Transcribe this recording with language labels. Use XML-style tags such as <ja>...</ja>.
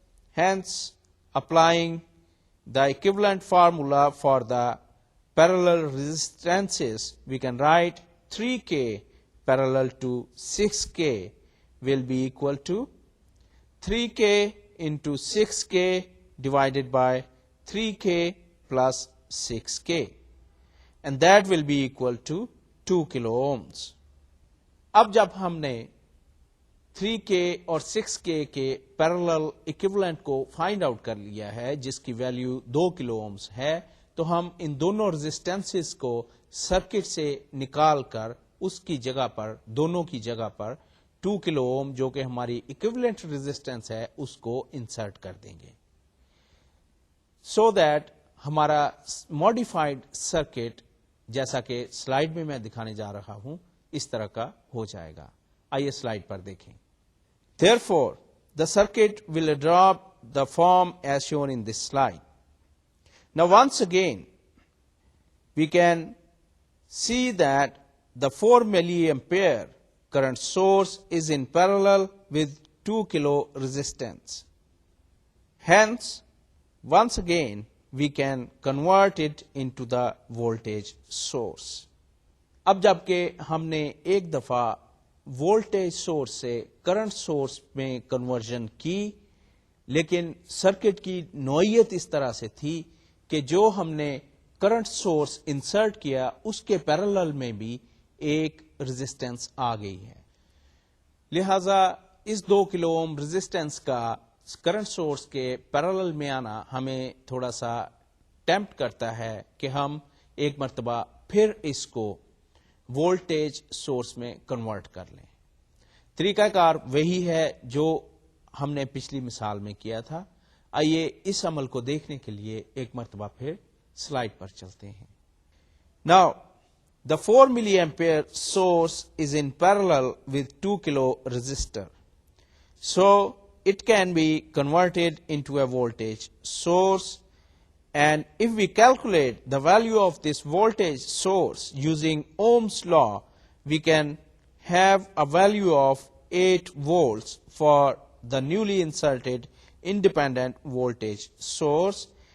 <en>Hence, applying the equivalent formula for the parallel resistances, we can write 3K parallel to 6K will be equal to 3K into 6K divided by 3K plus 6K, and that will be equal to 2 kilo ohms.</en> <ur>اب جب ہم نے 3K اور 6K کے parallel equivalent کو find out کر لیا ہے جس کی ویلیو 2 کلو اومز ہے، تو ہم ان دونوں ریزسٹنسز کو سرکٹ سے نکال کر اس کی جگہ پر، دونوں کی جگہ پر 2 کلو اوم جو کہ ہماری ایکویولنٹ ریزسٹنس ہے اس کو انسرٹ کر دیں گے،</ur> <en>so that</en> <ur>ہمارا ماڈیفائڈ سرکٹ جیسا کہ سلائیڈ میں دکھانے جا رہا ہوں اس طرح کا ہو جائے گا. آئیے سلائیڈ پر دیکھیں.</ur> <en>Therefore, the circuit will adopt the form as shown in this slide. Now once again, we can see that the 4 milliampere current source is in parallel with 2 kilo resistance. Hence, once again, we can convert it into the voltage source.</en> <ur>اب جبکہ ہم نے ایک دفعہ voltage source سے current source میں conversion کی، لیکن سرکٹ کی نوعیت اس طرح سے تھی کہ جو ہم نے کرنٹ سورس انسرٹ کیا اس کے پیرالل میں بھی ایک ریزسٹنس آ گئی ہے، لہذا اس 2 کلو اوم ریزسٹنس کا کرنٹ سورس کے پیرالل میں آنا ہمیں تھوڑا سا ٹیمپٹ کرتا ہے کہ ہم ایک مرتبہ پھر اس کو وولٹیج سورس میں کنورٹ کر لیں. طریقہ کار وہی ہے جو ہم نے پچھلی مثال میں کیا تھا. آئیے اس عمل کو دیکھنے کے لیے ایک مرتبہ پھر سلائیڈ پر چلتے ہیں.</ur> <en>Now, the 4 milliampere source is in parallel with 2 kilo resistor. So, it can be converted into a voltage source. And if we calculate the value of this voltage source using Ohm's law, we can have a value of 8 volts for the newly inserted independent voltage source.</en>